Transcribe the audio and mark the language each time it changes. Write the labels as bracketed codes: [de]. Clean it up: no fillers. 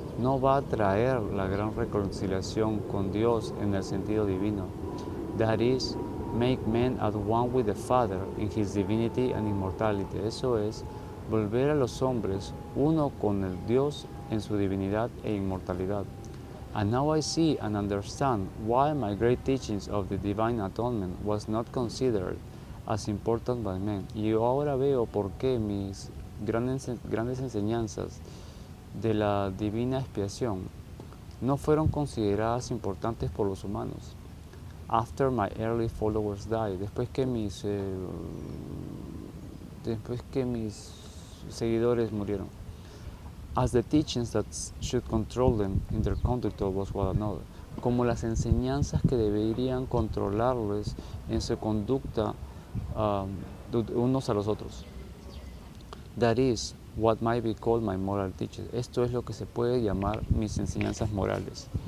[es] No va a traer la gran reconciliación con Dios en el sentido divino. [en] That is, make men at one with the Father in his divinity and immortality. [es] Eso es, volver a los hombres uno con el Dios en su divinidad e inmortalidad. [en] And now I see and understand why my great teachings of the divine atonement was not considered as important by men. [es] Y ahora veo por qué mis grandes enseñanzas de la divina expiación no fueron consideradas importantes por los humanos. [en] After my early followers died, [es] después que mis seguidores murieron. [en] As the teachings that should control them in their conduct towards one another, [es] como las enseñanzas que deberían controlarles en su conducta unos a los otros. [en] That is what might be called my moral teachings. [es] Esto es lo que se puede llamar mis enseñanzas morales.